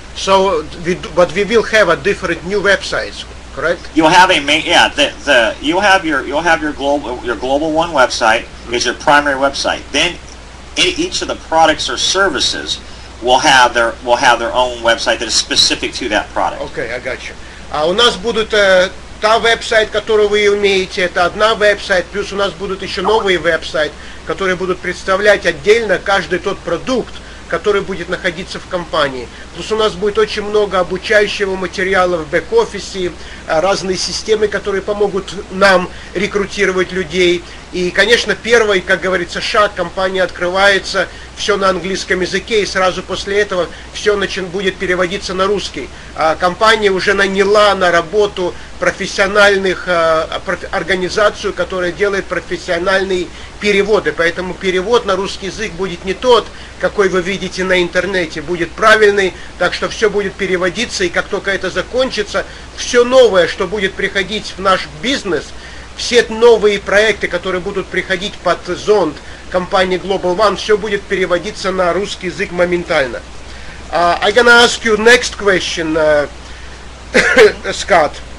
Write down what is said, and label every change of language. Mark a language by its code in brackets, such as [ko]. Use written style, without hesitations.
[en] So, but we will have a different new websites, correct? You'll have a main, yeah. You'll have your GlobalOne website is your primary website. Then each of the products or services will have their own website that is specific to that product. Okay, I got you. [ru] У нас будут та веб-сайт, который вы умеете, это одна веб-сайт, плюс у нас будут еще новые веб-сайты, которые будут представлять отдельно каждый тот продукт, который будет находиться в компании. Плюс у нас будет очень много обучающего материала в бэк-офисе, разные системы, которые помогут нам рекрутировать людей. И, конечно, первый, как говорится, шаг, компания открывается, все на английском языке, и сразу после этого все будет переводиться на русский. Компания уже наняла на работу профессиональных организацию, которая делает профессиональные переводы. Поэтому перевод на русский язык будет не тот, какой вы видите на интернете, будет правильный, так что все будет переводиться, и как только это закончится, все новое, что будет приходить в наш бизнес, все новые проекты, которые будут приходить под зонт компании GlobalOne, все будет переводиться на русский язык моментально. [en] I'm gonna ask you next question, Scott.